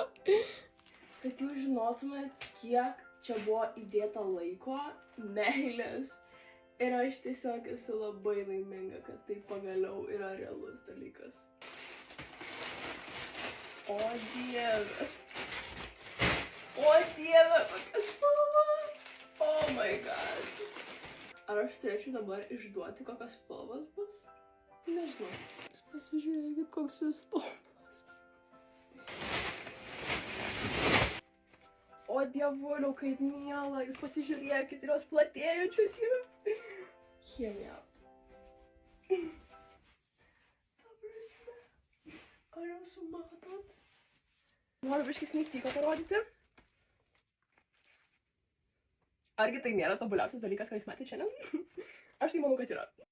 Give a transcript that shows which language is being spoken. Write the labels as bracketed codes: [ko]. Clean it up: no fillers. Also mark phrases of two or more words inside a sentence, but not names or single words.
[lt] Kad jūs žinotumėt, kiek čia buvo įdėta laiko, meilės. Ir aš tiesiog esu labai laiminga, kad tai pagaliau yra realus dalykas. O Dieve. O Dieve, kokia spalva. [en] Oh my god. [lt] Ar aš turėčiau dabar išduoti, kokios spalvos bus? Nežinau. Jūs pasižiūrėkit, koks jis spalvas. O dievuliau, kaip miela. Jūs pasižiūrėkit ir jos platėjančios yra. [en] Hear me out. [lt] Ta prasme. Ar jūs matot? Noriu biškį [en] sneak peeką [lt] parodyti. Argi tai nėra tobuliausias dalykas, ką jūs matėte šiandien? Aš tai manau, kad yra.